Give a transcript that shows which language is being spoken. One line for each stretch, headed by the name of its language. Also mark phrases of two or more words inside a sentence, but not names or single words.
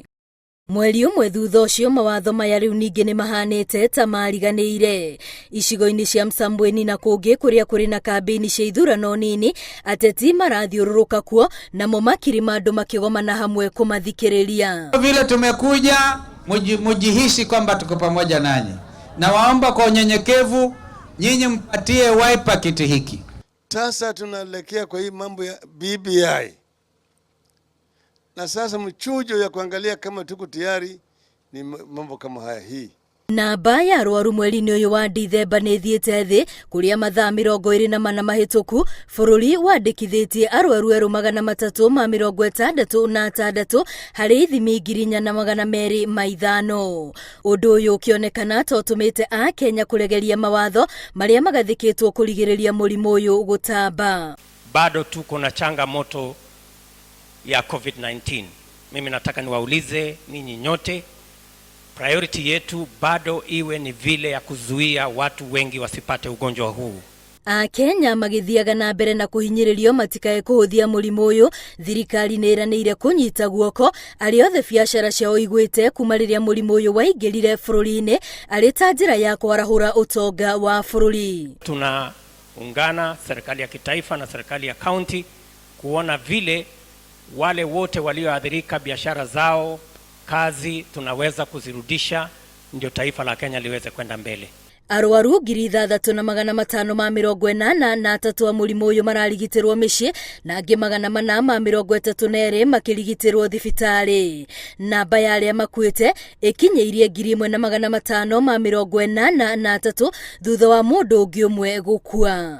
Kikuyu: Mweri ũmwe thutha ũcio mawatho maya rĩu ningĩ nĩ mahanĩte ta mariganĩire. Icigo-inĩ cia Msambweni na kũngĩ kũrĩa kũrĩ na kambĩini cia ithurano nini, ateti marathiũrũrũka kuo namo makirima andũ makĩgomana hamwe kũmathikĩrĩria.
Swahili: Vile tumekuja mujihisi kwamba tuko pamoja nanyi, na waomba kwa unyenyekevu nyinyi mpatie wiper kiti hiki. Sasa tunaelekea kwa hii mambo ya BBI. Na sasa mchujo ya kuangalia kama tuko tayari ni mambo kama haya hii.
Kikuyu: Namba ya arwaru mweri-inĩ ũyũ wa Dithemba nĩ thiĩte thĩ kũrĩa mathaa 24 mahĩtũku bũrũri wandĩkithĩtie arwaru 366 harĩ ithimi 4,205. Ũndũ ũyũ ũkĩonekana ta ũtũmĩte Akenya kũregeria mawatho marĩa magathĩkĩtwo kũrigĩrĩria mũrimũ ũyũ gũtamba.
Swahili: Bado tuko na changamoto ya COVID-19. Mimi nataka niwaulize ninyi nyote, priority yetu bado iwe ni vile ya kuzuia watu wengi wasipate ugonjwa huu.
Kikuyu: Akenya magĩthiaga na mbere na kũhinyĩrĩrio matikae kũhũthia mũrimũ ũyũ, thirikari nĩ ĩranĩire kũnyita guoko arĩ othe biacara ciao igwĩte kuma rĩrĩa mũrimũ ũyũ waingĩrire bũrũri-inĩ arĩ ta njĩra ya kwarahũra ũtonga wa bũrũri.
Swahili: Tunaungana serikali ya kitaifa na serikali ya county kuona vile wale wote walioathirika biashara zao, kazi tunaweza kuzirudisha ndio taifa la Kenya liweze kwenda mbele.
Kikuyu: Arwaru 3,583 wa mũrimũ ũyũ mararigitĩrwo mĩciĩ na angĩ 432 makĩrigitĩrwo thibitarĩ. Namba ya arĩa makuĩte ĩkinyĩirie 1,583 thutha wa mũndũ ũngĩ ũmwe gũkua.